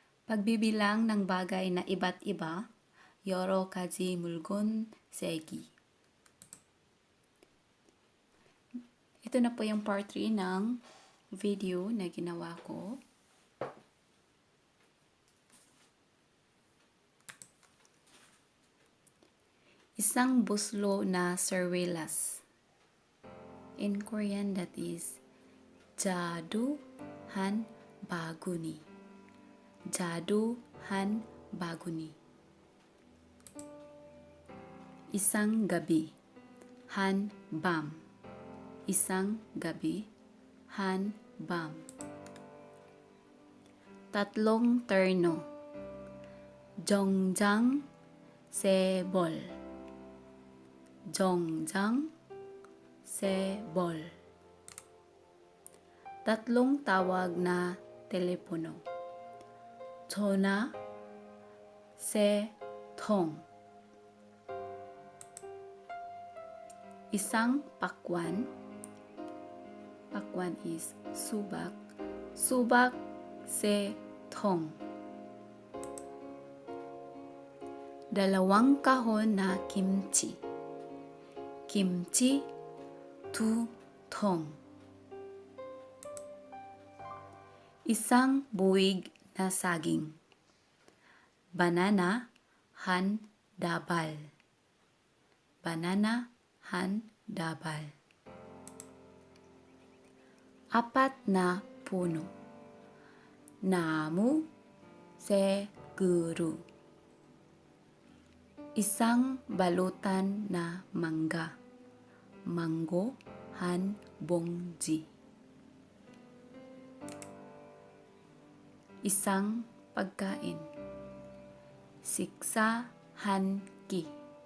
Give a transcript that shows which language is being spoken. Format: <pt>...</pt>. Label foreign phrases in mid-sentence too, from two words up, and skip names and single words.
<tl>Pagbibilang ng bagay na iba't iba,</tl> <ko>여러 가지 물건 세기.</ko> <tl>Ito na po yung part 3 ng video na ginawa ko. Isang buslo na sarwilas.</tl> <en>In Korean, that is</en> <ko>자두 한 바구니. 자두 한 바구니.</ko> <tl>Isang gabi,</tl> <ko>한 밤.</ko> <tl>Isang gabi,</tl> <ko>한 밤.</ko> <tl>Tatlong terno,</tl> <ko>정장 세 벌. 정장 세 벌.</ko> <tl>Tatlong tawag na telepono.</tl> <ko>전화 세 통.</ko> <tl>Isang pakwan. Pakwan is subak.</tl> <ko>수박 세 통.</ko> <tl>Dalawang kahon na kimchi.</tl> <ko>김치 두 통.</ko> <tl>Isang buwig na saging.</tl> <ko>바나나 한 다발. 바나나 한 다발.</ko> <tl>Apat na puno.</tl> <ko>나무 세 그루.</ko> <tl>Isang balutan na mangga.</tl> <ko>망고 한 봉지.</ko> <tl>Isang pagkain.</tl> <ko>식사 한 끼.</ko>